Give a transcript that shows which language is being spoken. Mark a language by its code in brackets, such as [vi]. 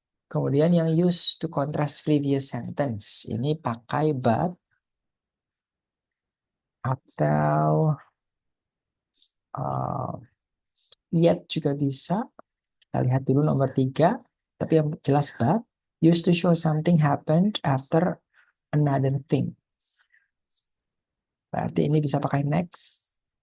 [id] Kemudian yang [en] use to contrast previous sentence. [id] Ini pakai but atau uh, yet juga bisa. Kita lihat dulu nomor 3. Tapi yang jelas but. [en] Used to show something happened after another thing. [id] Berarti ini bisa pakai next.